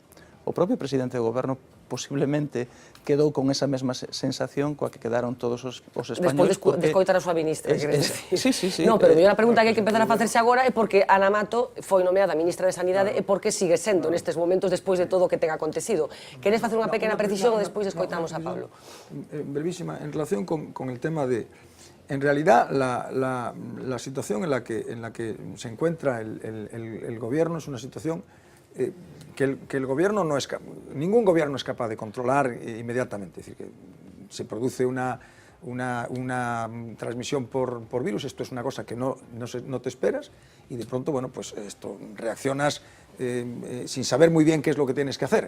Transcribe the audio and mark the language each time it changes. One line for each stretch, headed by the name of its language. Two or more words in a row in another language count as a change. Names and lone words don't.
Galician: O propio presidente do goberno posiblemente quedou con esa mesma sensación coa que quedaron todos os españoles. Despois de escoitar a súa ministra, queres decir? Sí. Non, pero a pregunta que hai que empezar a facerse agora é porque Ana Mato foi nomeada ministra de Sanidade e por que sigue sendo nestes momentos despois de todo o que ten acontecido. Queres facer unha pequena precisión ou despois escoitamos a Pablo?
Spanish: Brevísima, en relación con el tema de... En realidad, la situación en la que se encuentra el gobierno es una situación que el gobierno no es... Ningún gobierno es capaz de controlar inmediatamente. Es decir, que se produce una transmisión por virus, esto es una cosa que no te esperas y de pronto, bueno, pues esto reaccionas sin saber muy bien qué es lo que tienes que hacer.